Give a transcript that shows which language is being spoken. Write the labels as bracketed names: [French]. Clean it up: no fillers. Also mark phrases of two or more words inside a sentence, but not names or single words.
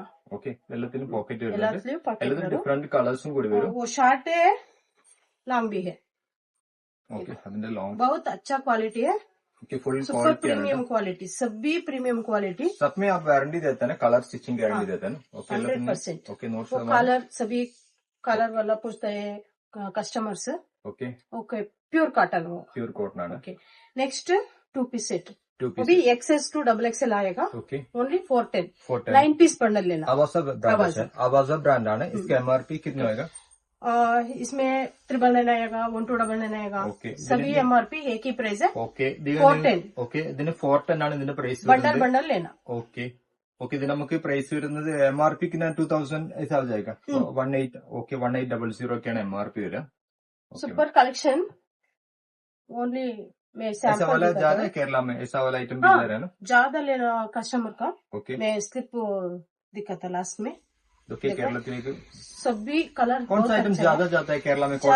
[Malayalam] ഓക്കെ, എല്ലാത്തിലും പോക്കറ്റ് വരുന്നുണ്ട്. എല്ലാത്തിലും pocket എല്ലാത്തിലും വരും. [English] different colours [Malayalam] കൂടി വരും. [Hindi] वो शॉर्ट है, लॉन्ग भी है, [Malayalam] ഓക്കെ, അതിന്റെ ലോങ്. [Hindi] बहुत अच्छा क्वालिटी है, ओके, फुल सुपर क्वालिटी है. [English] premium quality, [Hindi] सभी [English] premium quality. [Hindi] सब में आप वारंटी देते हैं ना, कलर स्टिचिंग गारंटी देते हैं ना. ओके, 100%. ओके, नोट वो कलर सभी कलर वाला पूछता है कस्टमर्स. ओके, ओके, [English] pure cotton [Hindi] वो. [English] pure cotton [Malayalam] ആണ്. [English] OK, next 2 piece set, [Hindi] 2 वो पीस. भी XS to XXL आएगा, ओके, ओनली 410. 410. 9 पीस बंडल लेना. आवाजा ब्रांड आवाजा. है, आवाजा ब्रांड ആണ്. इसका MRP कितना होगा? इसमें 999 आएगा, 1299 आएगा. ओके, सभी MRP एक ही प्राइस है, [Malayalam] ഓക്കെ, 410. ഓക്കെ, ഇതിന് 410 ആണ് ഇതിന്റെ പ്രൈസ് बंडल വരുന്നത്. [Hindi] बंडल लेना. ओके, ओके, [Malayalam] ഇതിന് നമുക്ക് പ്രൈസ് വരുന്നത് MRP ക്ക് 2000 [Hindi] ऐसा हो जाएगा. [Malayalam] 18. ओके, 1800 ഒക്കെയാണ് MRP വരിക. [English] super collection only [Hindi] मैं ऐसा सैंपल वाला दिखाता ज्यादा हूँ. है केरला में, ऐसा वाला आइटम भी हाँ, दे रहे हैं ना. ज्यादा लेना कस्टमर का. ओके, मैं स्लिप दिखा था लास्ट में. देखिए കേരളത്തിലേക്ക് सभी कलर कौन सा बहुत आइटम अच्छा ज्यादा है. जाता है केरला में? कॉटन